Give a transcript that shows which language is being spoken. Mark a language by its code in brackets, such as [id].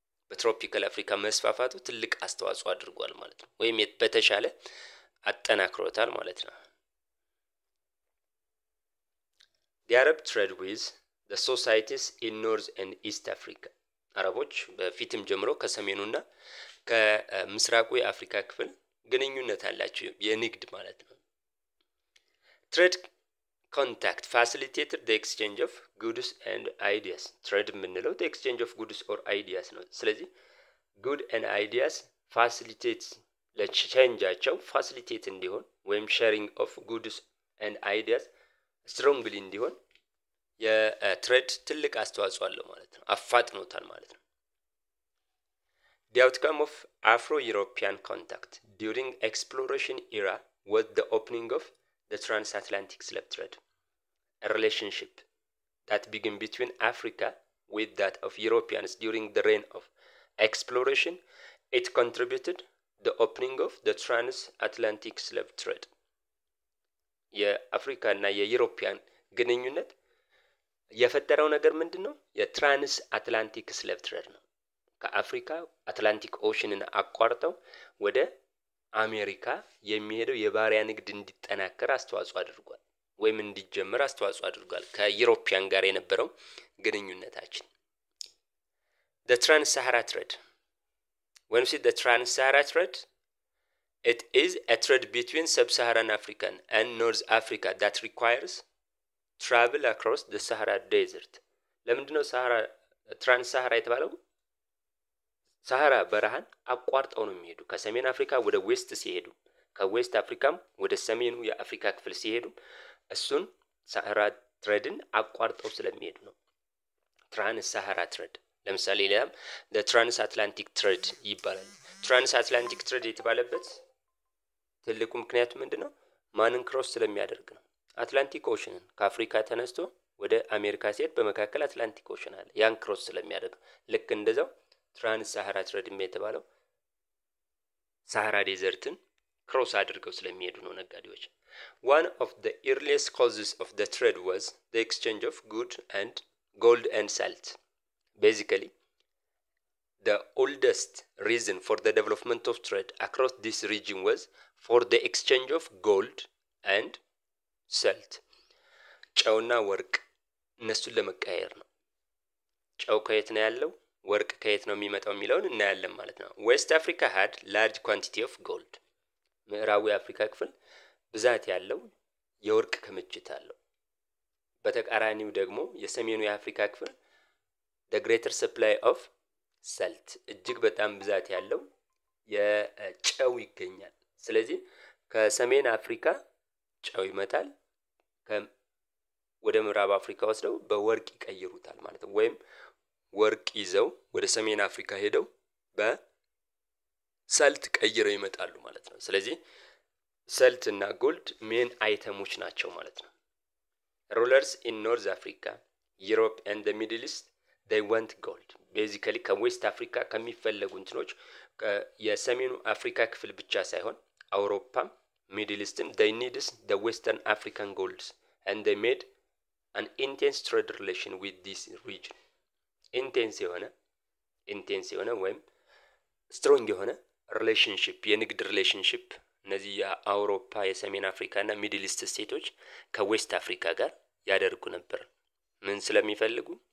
[am] በትሮፒካል አፍሪካ መስፋፋቱ ትልቅ አስተዋጽኦ አድርጓል ማለት ነው። ወይም በተሻለ አጠናክሮታል ማለት ነው። [en] The Arab trade with the societies in North and East Africa. [am] አረቦች በፊትም ጀምሮ ከሰሜኑና ከምስራቁ የአፍሪካ ክፍል ግንኙነት አላቸው የንግድ ማለት ነው። [en] Trade contact facilitated the exchange of goods and ideas. [am] Trade የምንለው [en] the exchange of goods or ideas [am] ነው። ስለዚህ [en] good and ideas facilitate [am] ለቼንጃቸው ፋሲሊቴት እንዲሆን ወይም [en] sharing of goods and ideas [am] ስትሮንግሊ እንዲሆን የትሬድ ትልቅ አስተዋጽኦ አለው ማለት ነው። አፋጥኖታል ማለት ነው። [en] The outcome of Afro-European contact during exploration era was the opening of the transatlantic slave trade, a relationship that began between Africa with that of Europeans during the reign of exploration. It contributed the opening of the transatlantic slave trade [am] የአፍሪካ እና የዩሮፒያን ግንኙነት የፈጠረው ነገር ምንድነው? የትራንስ አትላንቲክ ስሌቭ ትሬድ ነው። ከአፍሪካ አትላንቲክ ኦሽንን አቋርጠው ወደ አሜሪካ የሚሄደው የባሪያ ንግድ እንዲጠናከር አስተዋጽኦ አድርጓል ወይም እንዲጀምር አስተዋጽኦ አድርጓል ከዩሮፒያን ጋር የነበረው ግንኙነታችን። [en] the trans-Sahara trade. When we see the trans-Sahara trade, it is a trade between sub-Saharan Africa and North Africa that requires travel across the Sahara Desert. [am] ለምንድነው ትራንስ-ሳሃራ የተባለው? ሳሃራ በረሃን አቋርጠው ነው የሚሄዱ። ከሰሜን አፍሪካ ወደ ዌስት ሲሄዱ፣ ከዌስት አፍሪካም ወደ ሰሜኑ የአፍሪካ ክፍል ሲሄዱ እሱን ሳሃራ ትሬድን አቋርጠው ስለሚሄዱ ነው ትራንስ-ሳሃራ ትሬድ። ለምሳሌ ሌላም [en] the transatlantic trade [am] ይባላል። transatlantic trade የተባለበት ትልቁ ምክንያቱ ምንድነው? ማንን ክሮስ ስለሚያደርግ ነው። አትላንቲክ ኦሽንን ከአፍሪካ ተነስቶ ወደ አሜሪካ ሲሄድ በመካከል አትላንቲክ ኦሽን አለ። ያን ክሮስ ስለሚያደርግ ልክ እንደዛው ትራንስ-ሳሃራ ትሬድ የተባለው ሳሃራ ዴዘርትን ክሮስ አድርገው ስለሚሄዱ ነው ነጋዴዎች። [en] one of the earliest causes of the trade was the exchange of gold and salt. Basically, the oldest reason for the development of trade across this region was for the exchange of gold and salt. [am] ጨውና ወርቅ እነሱን ለመቀያየር ነው። ጨው ከየት ነው ያለው? ወርቅ ከየት ነው የሚመጣው የሚለውን እናያለን ማለት ነው። ዌስት አፍሪካ [en] had large quantity of gold. [am] ምዕራቡ የአፍሪካ ክፍል ብዛት ያለው የወርቅ ክምችት አለው። በተቃራኒው ደግሞ የሰሜኑ የአፍሪካ ክፍል [en] the greater supply of salt [am] እጅግ በጣም ብዛት ያለው የጨው ይገኛል። ስለዚህ ከሰሜን አፍሪካ ጨው ይመጣል፣ ወደ ምዕራብ አፍሪካ ወስደው በወርቅ ይቀይሩታል ማለት ነው። ወይም ወርቅ ይዘው ወደ ሰሜን አፍሪካ ሄደው በሳልት ቀይረው ይመጣሉ ማለት ነው። ስለዚህ ሳልት እና ጎልድ ሜን አይተሞች ናቸው ማለት ነው። [en] rulers in North Africa, Europe and the Middle East they want gold. Basically [am] ከዌስት አፍሪካ ከሚፈለጉ እንትኖች የሰሜኑ አፍሪካ ክፍል ብቻ ሳይሆን አውሮፓም ሚድል ኢስትም [en] they needs the western African golds and they made an intense trade relation with this region. [am] intense የሆነ ወይም strong የሆነ ሪሌሽንሺፕ የንግድ ሪሌሽንሺፕ እነዚህ የአውሮፓ የሰሜን አፍሪካ እና ሚድል ኢስት ስቴቶች ከዌስት አፍሪካ ጋር ያደርጉ ነበር። ምን ስለሚፈልጉ?